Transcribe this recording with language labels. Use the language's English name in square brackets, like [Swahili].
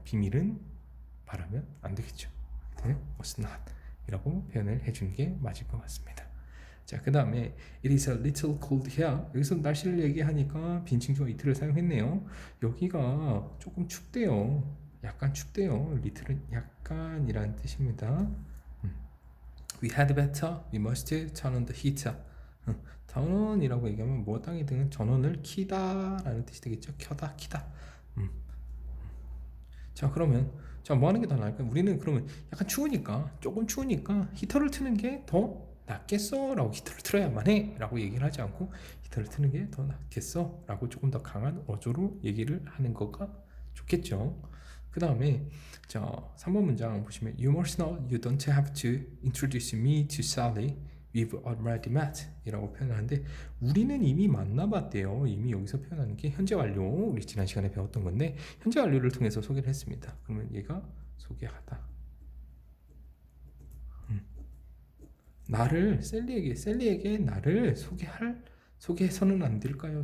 [Korean] 비밀은 말하면 안 되겠죠. [English] must not [Korean] 이라고 표현을 해주는 게 맞을 것 같습니다. 자, 그 다음에 [English] it is a little cold here. [Korean] 여기서 날씨를 얘기하니까 빈칭주어 it를 사용했네요. 여기가 조금 춥대요. 약간 춥대요. little은 약간이라는 뜻입니다. [English] We had better, we must turn on the heater. turn on이라고 [Korean] 얘기하면 뭐 땅이든 전원을 키다 라는 뜻이 되겠죠. 켜다, 키다. 자, 그러면 자, 뭐 하는 게 더 나을까요? 우리는 그러면 약간 조금 추우니까 히터를 트는 게 더 낫겠어 라고, 히터를 틀어야만 해 라고 얘기를 하지 않고 히터를 트는 게 더 낫겠어 라고 조금 더 강한 어조로 얘기를 하는 거가 좋겠죠. 그 다음에 자, 3번 문장 보시면 [English] You must know you don't have to introduce me to Sally. We've already met [Korean] 이라고 표현하는데, 우리는 이미 만나봤대요. 이미 여기서 표현하는 게 현재 완료, 우리 지난 시간에 배웠던 건데 현재 완료를 통해서 소개를 했습니다. 그러면 얘가 소개하다. 나를 셀리에게 나를 소개해서는 안 될까요?